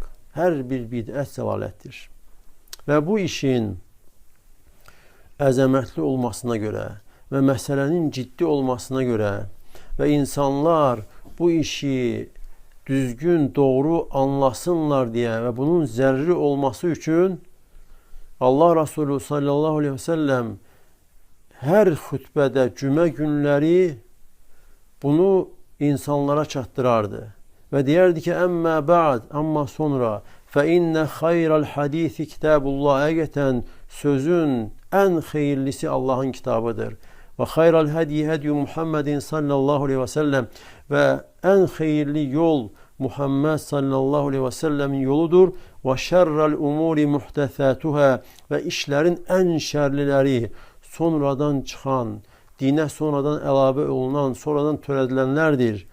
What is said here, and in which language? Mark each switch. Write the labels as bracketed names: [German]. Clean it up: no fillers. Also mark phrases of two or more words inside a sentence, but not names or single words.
[Azerbaijani] Hər bir bidət zəlalətdir. Və bu işin əzəmətli olmasına görə və məsələnin ciddi olmasına görə və insanlar bu işi düzgün, doğru anlasınlar deyə və bunun zəruri olması üçün Allah Resulü [Arabic] صلى الله عليه و سلم [Azerbaijani] hər xütbədə cümə günləri bunu insanlara çatdırardı. Və deyərdi ki, [Arabic] أما بعد, [Azerbaijani] amma sonra [Arabic] فَإِنَّ خَيْرَ الْحَدِيثِ كِتَابُ اللّٰهِ. [Azerbaijani] Həqiqətən sözün ən xeyirlisi Allahın kitabıdır. Və [Arabic] خير الهدي هدي محمد صلى الله عليه و سلم, [Azerbaijani] və ən xeyirli yol Muhammed [Arabic] صلى الله عليه و سلم [Azerbaijani] yoludur. Və [Arabic] شر الأمور محدثاتها, [Azerbaijani] və işlərin ən şərliləri, sonradan çıxan, dinə sonradan əlavə olunan, sonradan törədilənlərdir.